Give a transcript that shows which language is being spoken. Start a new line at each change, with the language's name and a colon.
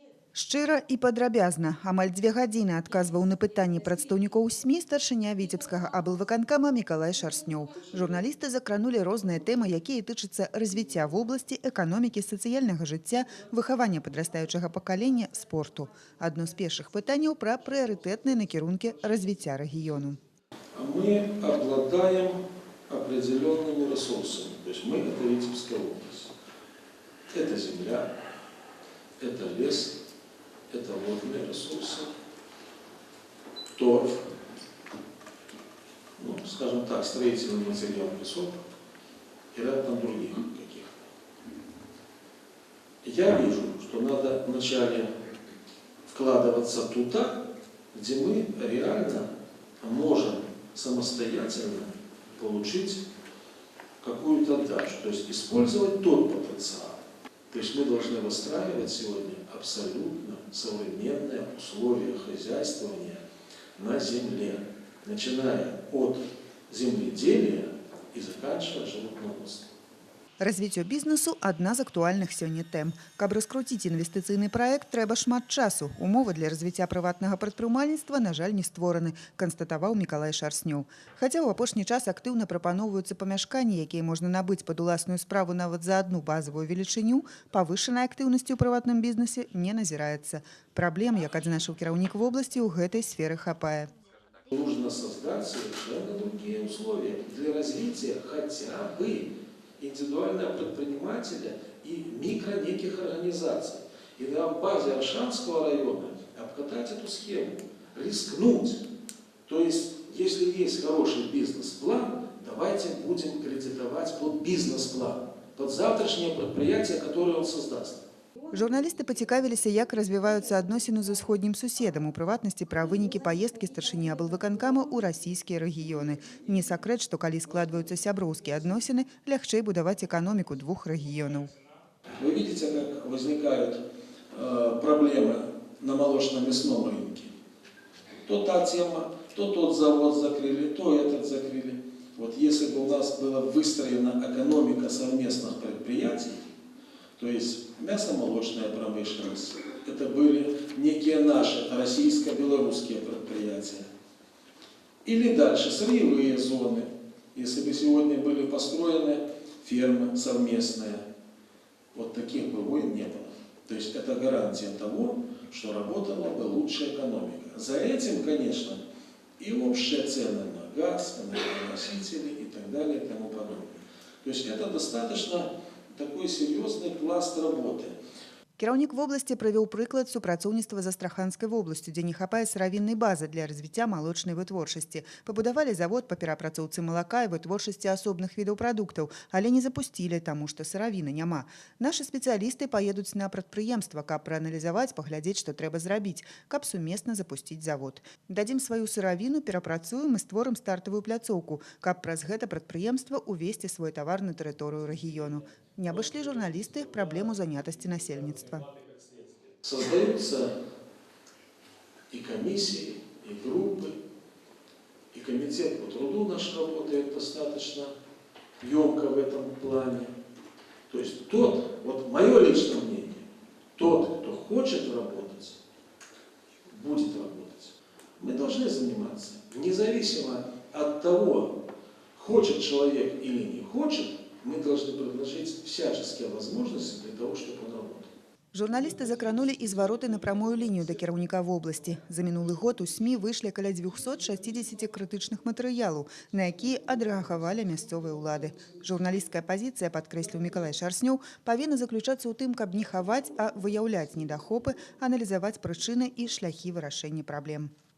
Belarusian: Шчыра і падрабязна, амаль 2 гадзіны адказваў на пытанні прадстаўнікоў СМІ старшыня Віцебскага аблвыканкама Мікалай Шарснёў. Журналісты закранулі розныя тэмы, якія тычацца развіцця вобласці, эканомікі, сацыяльнага жыцця, выхавання падрастаючага пакалення, спорту. Адно з першых пытанняў пра прыярытэтныя накірункі развіцця рэгіёну.
Russian: Мы обладаем определенными ресурсами. То есть мы – это Витебская область. Это земля, это лес, это водные ресурсы, торф, ну, скажем так, строительный материал, песок и ряд там других каких-то. Я вижу, что надо вначале вкладываться туда, где мы реально можем самостоятельно получить какую-то отдачу, то есть использовать тот потенциал. То есть мы должны выстраивать сегодня абсолютно современные условия хозяйствования на земле, начиная от земледелия и заканчивая животноводством.
Belarusian: Развіццё бізнесу – адна з актуальных сёння тэм. Каб раскруціць інвестыцыйны праект, трэба шмат часу. Умовы для развіцця прыватнага прадпрымальніцтва, на жаль, не створаны, канстатаваў Мікалай Шарснёў. Хаця ў апошні час актыўна прапаноўваюцца памяшканні, якія можна набыць пад уласную справу нават за адну базавую велічыню, павышанай актыўнасці ў прыватным бізнесе не назіраецца. Праблем, як адзначыў кіраўнік вобласці, ў гэтай сферы хапае.
Russian: Нужно создать совершенно другие условия для развития хотя бы индивидуального предпринимателя и микро неких организаций. И на базе Аршанского района обкатать эту схему, рискнуть. То есть, если есть хороший бизнес-план, давайте будем кредитовать под бизнес-план, под завтрашнее предприятие, которое он создаст.
Belarusian: Журналісты пацікавіліся, як развіваюцца адносіны з усходнім суседам, у прыватнасці пра вынікі паездкі старшыні аблвыканкама ў расійскія рэгіёны. Не сакрэт, што калі складваюцца сяброўскія адносіны, лягчэй будаваць эканоміку двух рэгіёнаў.
Russian: Вы видите, как возникают проблемы на молочно-мясном рынке. То та тема, то тот завод закрыли, то этот закрыли. Вот если бы у нас была выстроена экономика совместных предприятий, то есть мясомолочная промышленность, это были некие наши российско-белорусские предприятия. Или дальше сырьевые зоны, если бы сегодня были построены фермы совместные, вот таких бы войн не было. То есть это гарантия того, что работала бы лучшая экономика. За этим, конечно, и общие цены на газ, на энергоносители и так далее и тому подобное. То есть это достаточно такой серьезный пласт работы.
Belarusian: Кіраўнік вобласці правёў прыклад супрацоўніцтва з Астраханскай вобласцю, дзе не хапае сыравіннай базы для развіцця малочнай вытворчасці. Пабудавалі завод па перапрацоўцы малака і вытворчасці асобных відаў прадуктаў, але не запусцілі, таму што сыравіны няма. Нашы спецыялісты паедуць на прадпрыемства, каб прааналізаваць, паглядзець, што трэба зрабіць, каб сумесна запусціць завод. Дадзім сваю сыравіну, перапрацуем і створым стартавую пляцоўку, каб праз гэта прадпрыемства увесці свой тавар на тэрыторыю рэгіёну. Не абышлі журналісты праблему занятасці насельніцтва.
Russian: Создаются и комиссии, и группы, и комитет по труду наш работает достаточно емко в этом плане. То есть тот, вот мое личное мнение, тот, кто хочет работать, будет работать. Мы должны заниматься, независимо от того, хочет человек или не хочет, мы должны предложить всяческие возможности для того, чтобы он работал.
Belarusian: Журналисты закранули и звороты на прамую линию до кіраўніка вобласці. За мінулы год у СМИ вышлі каля 260 крытычных матэрыялаў, на якія адрэагавалі мясцовыя ўлады. Журналісцкая пазіцыя, падкрэсліў Мікалай Шарснёў, павінна заключацца ў тым, каб не хаваць, а выяўляць недахопы, аналізаваць прычыны і шляхі вырашэння праблем.